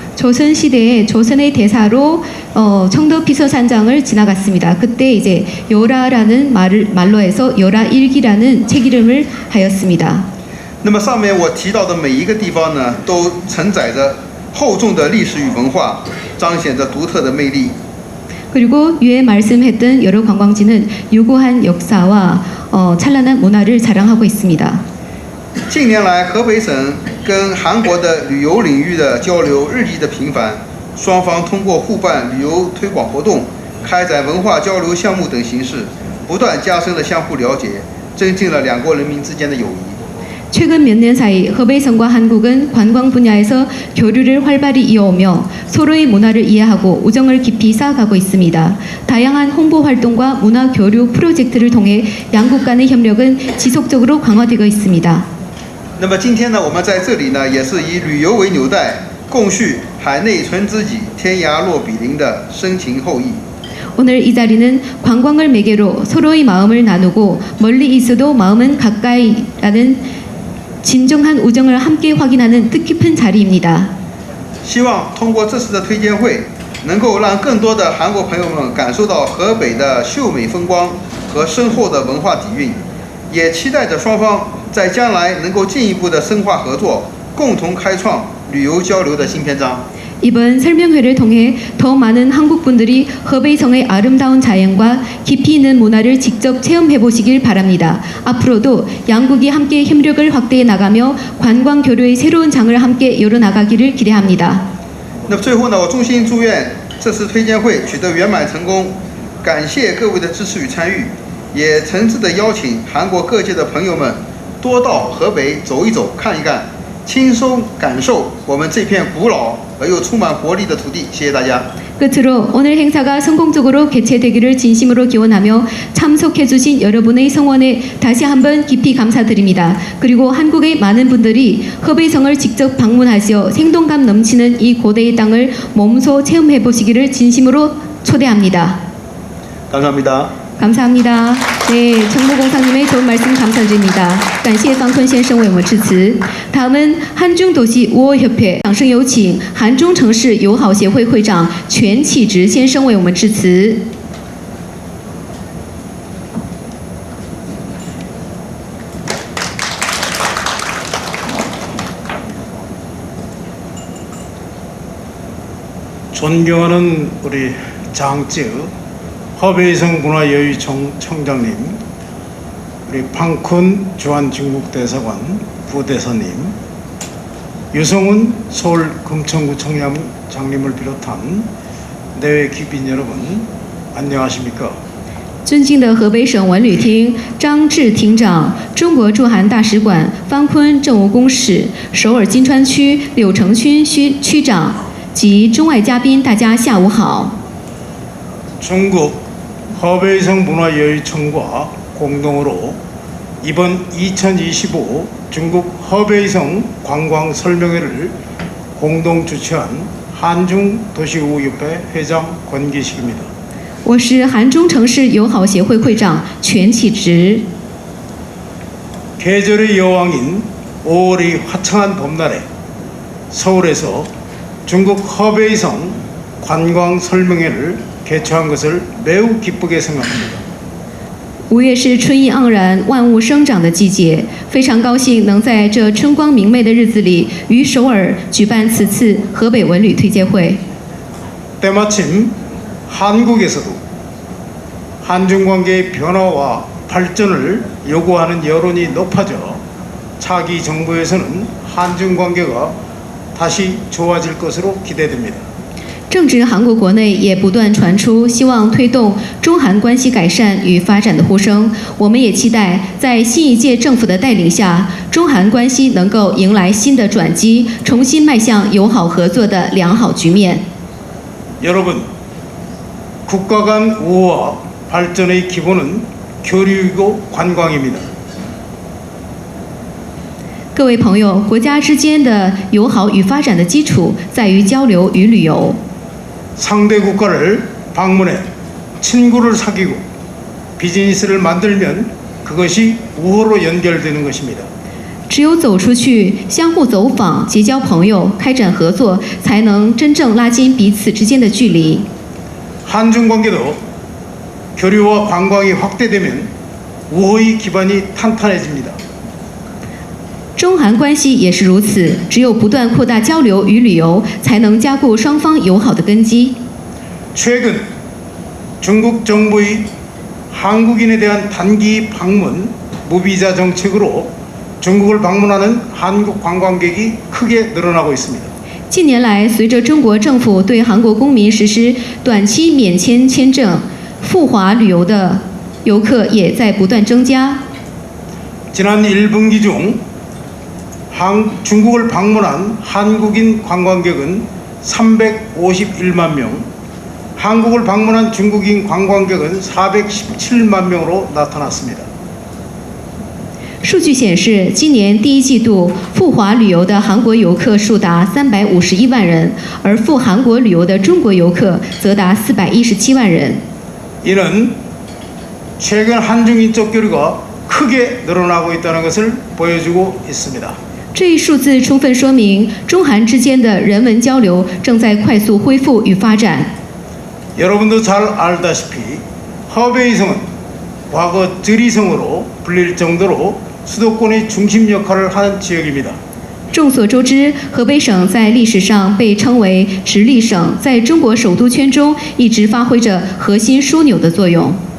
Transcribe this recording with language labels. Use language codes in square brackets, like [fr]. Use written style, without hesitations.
[ko] 조선 시대에 조선의 대사로 청도 피서산장을 지나갔습니다. 그때 이제 열하라는 말로 해서 열하일기라는 책 이름을 하였습니다. [zh] 那么上面我提到的每一个地方呢，都承载着厚重的历史与文化，彰显着独特的魅力。 [ko] 그리고 위에 말씀했던 여러 관광지는 유구한 역사와 찬란한 문화를 자랑하고 있습니다. [zh] 近年来，河北省跟韩国的旅游领域的交流日益的频繁，双方通过互办旅游推广活动、开展文化交流项目等形式，不断加深了相互了解，增进了两国人民之间的友谊。 [ko] 최근 몇 년 사이 허베이성과 한국은 관광 분야에서 교류를 활발히 이어오며 서로의 문화를 이해하고 우정을 깊이 쌓아가고 있습니다. 다양한 홍보 활동과 문화 교류 프로젝트를 통해 양국 간의 협력은 지속적으로 강화되고 있습니다. [zh] 那么今天呢，我们在这里呢，也是以旅游为纽带，共叙海内存知己，天涯若比邻的深情厚谊。 [ko] 오늘 이 자리는 관광을 매개로 서로의 마음을 나누고 멀리 있어도 마음은 가까이라는 진정한 우정을 함께 확인하는 뜻깊은 자리입니다. [zh] 希望通过这次的推荐会，能够让更多的韩国朋友们感受到河北的秀美风光和深厚的文化底蕴，也期待着双方在将来能够进一步的深化合作，共同开创旅游交流的新篇章。 [ko] 이번 설명회를 통해 더 많은 한국 분들이 허베이성의 아름다운 자연과 깊이 있는 문화를 직접 체험해 보시길 바랍니다. 앞으로도 양국이 함께 협력을 확대해 나가며 관광 교류의 새로운 장을 함께 열어 나가기를 기대합니다. [zh] 那么最后呢，我衷心祝愿这次推荐会取得圆满成功，感谢各位的支持与参与，也诚挚的邀请韩国各界的朋友们多到河北走一走、看一看，轻松感受我们这片古老而又充满活力的土地。谢谢大家。 [ko] 끝으로 오늘 행사가 성공적으로 개최되기를 진심으로 기원하며 참석해주신 여러분의 성원에 다시 한번 깊이 감사드립니다. 그리고 한국의 많은 분들이 허베이성을 직접 방문하시어 생동감 넘치는 이 고대의 땅을 몸소 체험해보시기를 진심으로 초대합니다. 감사합니다. 감사합니다. 네, 정무공사님의 좋은 말씀 감사드립니다. [zh] 感谢方坤先生为我们致辞. [ko] 다음은 한중도시 우호협회 [zh] 掌声有请韩中城市友好协会会长全启直先生为我们致辞. [ko] 존경하는 우리 장쯔 허베이성 문화여유청장님, 우리 팡쿤 주한중국대사관 부대사님, 유성훈 서울 금천구청장님을 비롯한 내외 귀빈 여러분, 안녕하십니까? [zh] 尊敬的河北省文旅厅张志厅长、中国驻韩大使馆方坤政务公使、首尔金川区柳成勋区长及中外嘉宾，大家下午好。 [ko] 중국 허베이성 문화여유청과 공동으로 이번 2025 중국 허베이성 관광 설명회를 공동 주최한 한중도시우호협회 회장 권기식입니다. [zh] 我是韩中城市友好协会会长全启直。 [ko] 계절의 여왕인 5월의 화창한 봄날에 서울에서 중국 허베이성 관광 설명회를 개최한 것을 매우 기쁘게 생각합니다. [zh] 5月是春意盎然、万物生长的季节，非常高兴能在这春光明媚的日子里，于首尔举办此次河北文旅推介会。 [ko] 때마침 한국에서도 한중 관계의 변화와 발전을 요구하는 여론이 높아져 차기 정부에서는 한중 관계가 다시 좋아질 것으로 기대됩니다. [zh] 正值韩国国内也不断传出希望推动中韩关系改善与发展的呼声，我们也期待在新一届政府的带领下，中韩关系能够迎来新的转机，重新迈向友好合作的良好局面。 [ko] 여러분, 국가 간 우호와 발전의 기본은 교류이고 관광입니다. [zh] 各位朋友，国家之间的友好与发展的基础在于交流与旅游。 [ko] 상대 국가를 방문해 친구를 사귀고 비즈니스를 만들면 그것이 우호로 연결되는 것입니다. [zh] 只有走出去，相互走访，结交朋友，开展合作，才能真正拉近彼此之间的距离。 [ko] 한중 관계도 교류와 관광이 확대되면 우호의 기반이 탄탄해집니다. [zh] 中韩关系也是如此，只有不断扩大交流与旅游，才能加固双方友好的根基。 [ko] 최근 중국 정부의 한국인에 대한 단기 방문 무비자 정책으로 중국을 방문하는 한국 관광객이 크게 늘어나고 있습니다. [zh] 近年来，随着中国政府对韩国公民实施短期免签签证赴华旅游的游客也在不断增加。 [ko] 지난 1분기 중 중국을 방문한 한국인 관광객은 351만 명, 한국을 방문한 중국인 관광객은 417만 명으로 나타났습니다. [zh] 数据显示，今年第一季度赴华旅游的韩国游客数达351万人，而赴韩国旅游的中国游客则达417万人。 [ko] 이는 최근 한중인적 교류가 크게 늘어나고 있다는 것을 보여주고 있습니다. [zh] 这一数字充分说明，中韩之间的人文交流正在快速恢复与发展。 [ko] 여러분도 잘 알다시피 허베이성은 과거 저리성으로 불릴 정도로 수도권의 중심 역할을 하는 지역입니다. [zh] 众所周知，河北省在历史上被称为直隶省，在中国首都圈中一直发挥着核心枢纽的作用。